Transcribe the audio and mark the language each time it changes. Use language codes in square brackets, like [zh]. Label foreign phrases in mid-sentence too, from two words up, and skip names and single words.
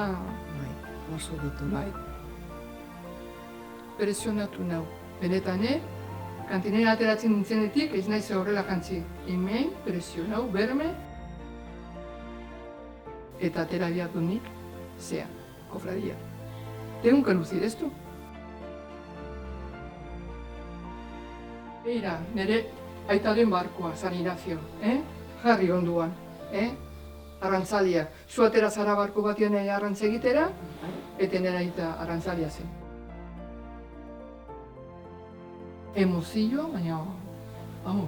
[eu] Bai, oso doktoria. Bai. Presionatu nau. Benetan, kantinera ateratzen nintzenetik ez naiz horrela jantzi. Hemen, presionau, berme. Eta atera behar du nik, zea, kofradia. [es] Tengo que lucir esto. [eu] Beira, nire aitaren barkoa, San Ignacio, jarri onduan, arrantzalia. Zu atera zara barko batean arrantza egitera, eta nire aita arrantzalia zen. Emozio, baina, vamos.